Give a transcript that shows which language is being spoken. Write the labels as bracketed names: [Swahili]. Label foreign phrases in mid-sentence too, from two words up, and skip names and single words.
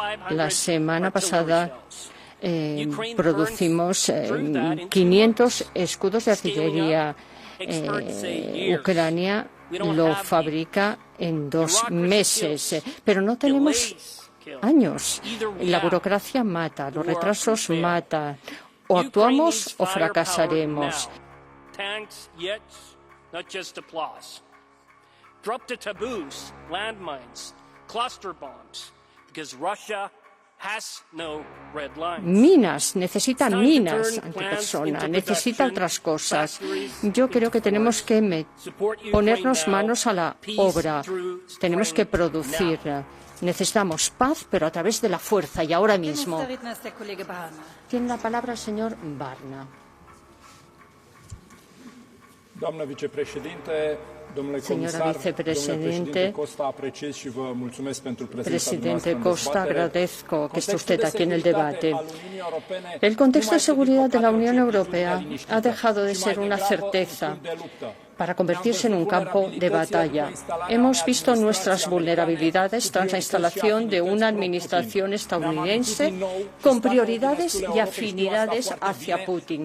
[Spanish] La semana pasada producimos 500 escudos de artillería. Ucrania lo fabrica en 2 meses, pero no tenemos años. La burocracia mata, los retrasos matan. O actuamos o fracasaremos. [English] tanks, jets, not just applause. Drop the taboos, landmines, cluster bombs, because Russia has no red lines. [Spanish] Minas, necesita minas antipersona, necesita otras cosas. Yo creo que tenemos que ponernos manos a la obra, tenemos que producir. Necesitamos paz, pero a través de la fuerza y ahora mismo. Tiene la palabra el señor Barna. [Romanian] Doamnă vicepreședinte, domnule [Spanish] Señora [Romanian] comisar, [Spanish] vicepresidente, [Romanian] Costa, apreciez și vă mulțumesc pentru prezența [Spanish] Presidente [Romanian] dumneavoastră în [Spanish] Costa, [Romanian] dezbatere. [Spanish] agradezco que esté usted aquí en el debate. El contexto de seguridad de la Unión Europea ha dejado de ser una certeza para convertirse en un campo de batalla. Hemos visto nuestras vulnerabilidades tras la instalación de una administración estadounidense con prioridades y afinidades hacia Putin.